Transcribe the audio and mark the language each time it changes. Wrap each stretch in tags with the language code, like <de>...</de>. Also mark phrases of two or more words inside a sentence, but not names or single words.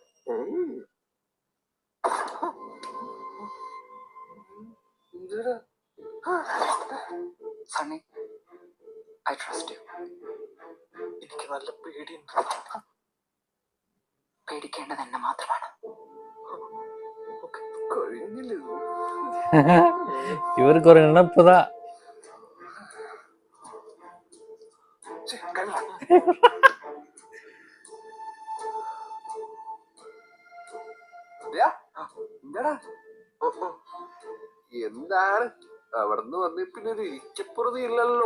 <en>Sunny, I trust you.</en> <ml>എനിക്ക് നല്ല പേടിയുണ്ട്. പേടിക്കേണ്ടത് എന്നെ മാത്രമാണ്. കഴിഞ്ഞില്ലേ?</ml> <ta>இவருக்கு ஒரு நினைப்புதான்.</ta> <ml>എന്താണ് അവിടുന്ന് വന്ന് പിന്നെ ഒരു ഇരിക്കപ്പുറതി ഇല്ലല്ലോ.</ml>